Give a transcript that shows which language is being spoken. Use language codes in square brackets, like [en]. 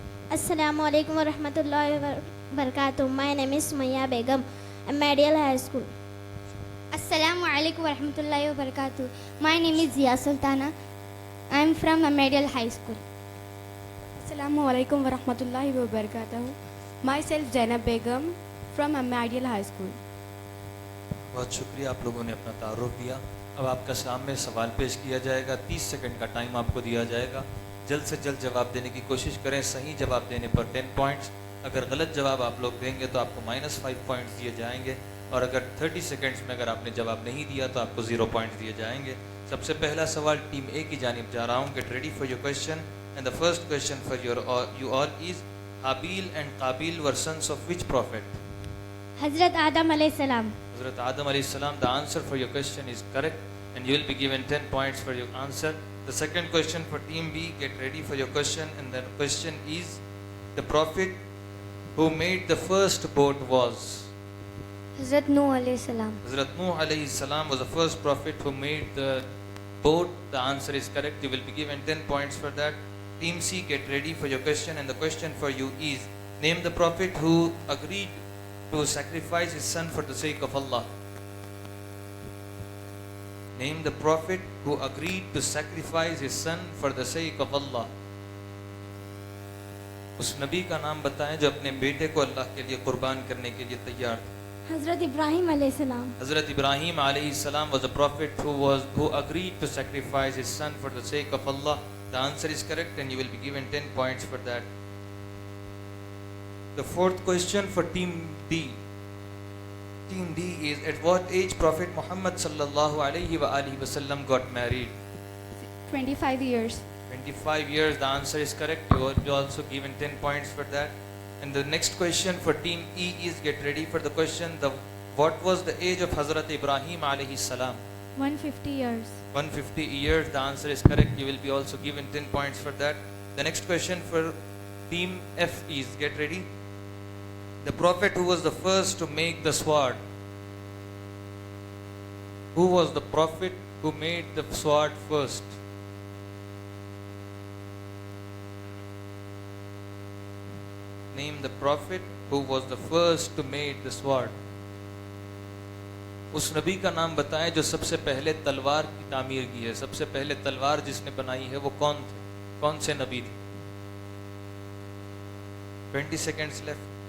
[ar] Assalamu alaikum wa rahmatullahi wa barakatuh. [en] My name is Sumaya Begum. I'm Ideal High School. [ar] Assalamu alaikum warahmatullahi wabarakatuh. [en] My name is Zia Sultana. I'm from Ideal High School. [ar] Assalamu alaikum wa rahmatullahi wa barakatuh. [en] Myself Zainab Begum from MA Ideal High School. [ur] بہت شکریہ آپ لوگوں نے اپنا تعارف دیا. اب آپ کا سامنے سوال پیش کیا جائے گا. 30 سیکنڈ کا ٹائم آپ کو دیا جائے گا. جلد سے جلد جواب دینے کی کوشش کریں. صحیح جواب دینے پر 10 پوائنٹس. اگر غلط جواب آپ لوگ دیں گے تو آپ کو -5 پوائنٹس دیے جائیں گے. اور اگر 30 سیکنڈس میں اگر آپ نے جواب نہیں دیا تو آپ کو 0 پوائنٹس دیے جائیں گے. سب سے پہلا سوال ٹیم اے کی جانب جا رہا ہوں. [en] Get ready for your question and the first question for you all is حابیل and قابیل were sons of which prophet? [ur] حضرت آدم علیہ السلام. Hazrat Adam alayhi salam. [en] The answer for your question is correct and you will be given 10 points for your answer. The second question for team B, get ready for your question, and the question is, the prophet who made the first boat was? [ur] Hazrat Nuh alayhi salam. [en] Hazrat Nuh alayhi salam was the first prophet who made the boat. The answer is correct. You will be given 10 points for that. Team C, get ready for your question, and the question for you is, name the prophet who agreed to sacrifice his son for the sake of Allah. Name the prophet who agreed to sacrifice his son for the sake of Allah. [ur] اس نبی کا نام بتائیں جو اپنے بیٹے کو اللہ کے لیے قربان کرنے کے لیے تیار تھے. حضرت ابراہیم علیہ السلام. [en] حضرت ابراہیم علیہ السلام was a prophet who agreed to sacrifice his son for the sake of Allah. The answer is correct and you will be given 10 points for that. The fourth question for team D. Team D is, at what age Prophet Muhammad sallallahu alaihi wa alihi wasallam got married? 25 years. 25 years. The answer is correct. You will be also given 10 points for that. And the next question for team E is, get ready for the question. What was the age of Hazrat Ibrahim alayhi salam? 150 years. 150 years. The answer is correct. You will be also given 10 points for that. The next question for team F is, get ready. The prophet who was the first to make the sword. Who was the prophet who made the sword first? Name the prophet who was the first to make the sword. [ur] اس نبی کا نام بتائیں جو سب سے پہلے تلوار کی تعمیر کی ہے. سب سے پہلے تلوار جس نے بنائی ہے وہ کون تھے؟ کون سے نبی تھے؟ [en] 20 seconds left.